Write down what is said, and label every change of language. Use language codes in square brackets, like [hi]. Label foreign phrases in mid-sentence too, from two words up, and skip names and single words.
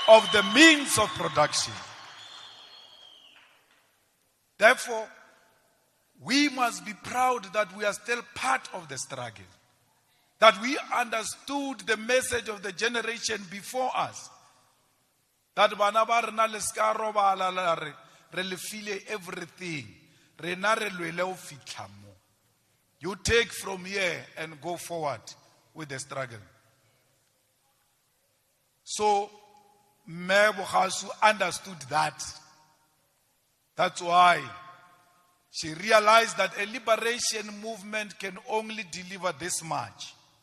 [en] of the means of production. Therefore, we must be proud that we are still part of the struggle, that we understood the message of the generation before us, that [st] bana ba rena le ska robala la re le file [en] everything, [st] rena re lwele ho fihla mo. [en] You take from here and go forward with the struggle. So, Mme Bokgasu understood that. That's why she realized that a liberation movement can only deliver this much.